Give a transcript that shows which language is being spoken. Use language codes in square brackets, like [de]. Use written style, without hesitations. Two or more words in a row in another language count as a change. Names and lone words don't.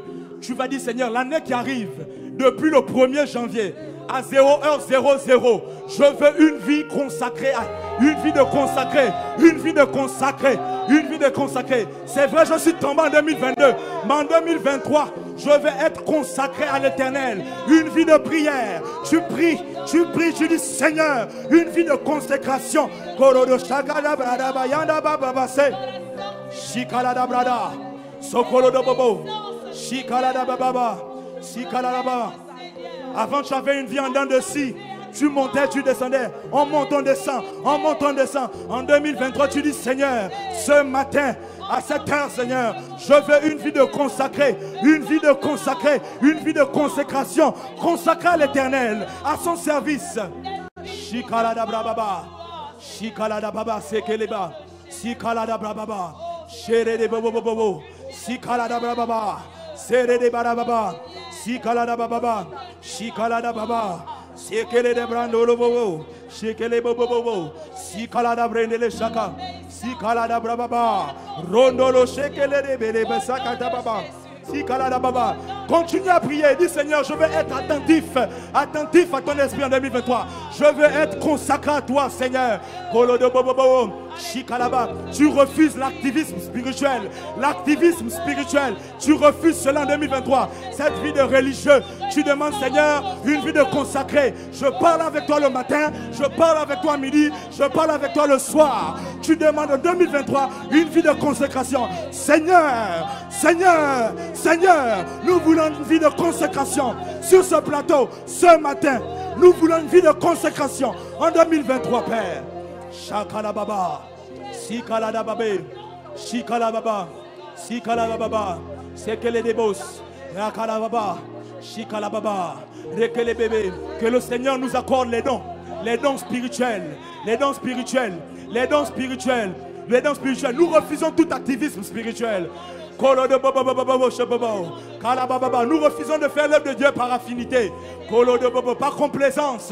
[fr] Tu vas dire, Seigneur, l'année qui arrive, depuis le 1er janvier à 0h00, je veux une vie consacrée, une vie de consacré, une vie de consacré, une vie de consacré. C'est vrai, je suis tombé en 2022, mais en 2023, je vais être consacré à l'éternel. Une vie de prière. Tu pries, tu dis, Seigneur, une vie de consécration. Shikalada brada, sokolo de bobo, shikalada bababa, shikalada baba. Avant tu avais une vie en dents de scie. Tu montais, tu descendais. On monte, on descend. On monte, on descend. En 2023, tu dis, Seigneur, ce matin, à cette heure, Seigneur, je veux une vie de consacré, une vie de consacré, une vie de consécration, consacrée à l'éternel, à son service. Shikalada brababa, shikalada baba, sekeleba, shikalada brababa, shere de bobo bobo, shikalada brababa, sere de barababa, shikalada bababa, shikalada baba. Sikele de brandolo bobo, sikele bobo bobo, sikala da brendele shaka, sikala da brababa, rondolo sikele de bele besaka da baba, sikala da baba. Continue à prier, dis Seigneur, je veux être attentif à ton esprit en 2023. Je veux être consacré à toi, Seigneur. Kolo de bobo bobo, shikalaba. Tu refuses l'activisme spirituel, tu refuses cela en 2023. Cette vie de religieux, tu demandes, Seigneur, une vie de consacré. Je parle avec toi le matin, je parle avec toi à midi, je parle avec toi le soir. Tu demandes en 2023 une vie de consécration. Seigneur, Seigneur, Seigneur, nous voulons une vie de consécration sur ce plateau ce matin. Nous voulons une vie de consécration en 2023, Père. Shakala baba, sikala da babe, shikala baba, sikala baba, sekele de boss, rakala baba, shikala baba, rekele bébé. Que le Seigneur nous accorde les dons spirituels, les dons spirituels, les dons spirituels, les dons spirituels. Nous refusons tout activisme spirituel. Nous refusons de faire l'œuvre de Dieu par affinité, par complaisance.